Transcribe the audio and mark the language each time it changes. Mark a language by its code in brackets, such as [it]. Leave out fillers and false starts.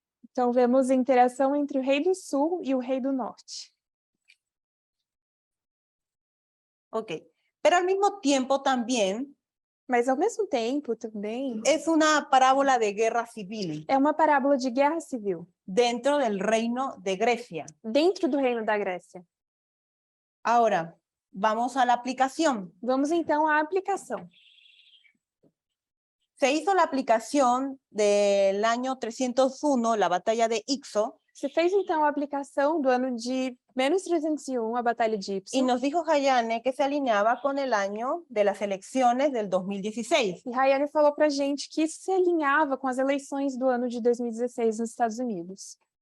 [pt] Então, vemos a interação entre o Rei do Sul e o Rei do Norte. [es] Ok, pero al mismo tiempo también [pt] Mas, ao mesmo tempo, também, [es] es una parábola de guerra civil [pt] é uma parábola de guerra civil [es] dentro del reino de Grecia. [pt] dentro do Reino da Grécia. [es] Ahora, vamos a la aplicación. [pt] Vamos, então, à aplicação. [es] Se hizo la aplicación del año 301, la batalla de Ixo, [pt] Se fez, então, a aplicação do ano de menos 301, a Batalha de [es] y Ípso. nos dijo Hayane que se alineaba con el año de las elecciones del 2016. [pt] E Rayane falou para a gente que isso se alinhava com as eleições do ano de 2016 nos Estados Unidos.